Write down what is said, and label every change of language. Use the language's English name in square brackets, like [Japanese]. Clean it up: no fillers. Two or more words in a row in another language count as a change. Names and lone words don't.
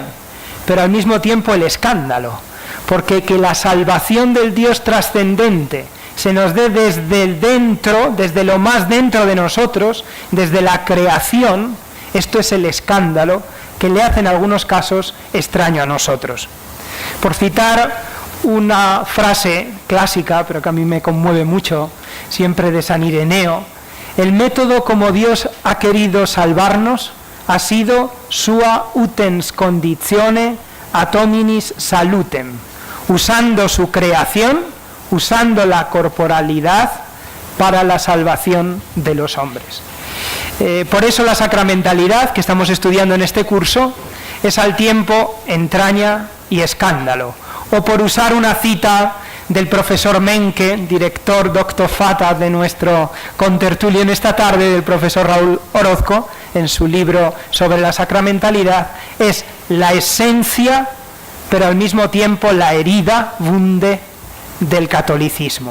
[Spanish] Pero al mismo tiempo el escándalo, porque que la salvación del Dios trascendente se nos dé desde el dentro, desde lo más dentro de nosotros, desde la creación, esto es el escándalo que le hace en algunos casos extraño a nosotros. Por citar una frase clásica, pero que a mí me conmueve mucho, siempre de San Ireneo: el método como Dios ha querido salvarnos ha sido [Latin] sua utens conditione ad hominis salutem, [Spanish] usando su creación, usando la corporalidad para la salvación de los hombres. Por eso la sacramentalidad que estamos estudiando en este curso es al tiempo entraña y escándalo. O por usar una cita del profesor Menke, director doctor fata de nuestro contertulio en esta tarde, del profesor Raúl Orozco, en su libro sobre la sacramentalidad, es la esencia, pero al mismo tiempo la herida, wunde, del catolicismo.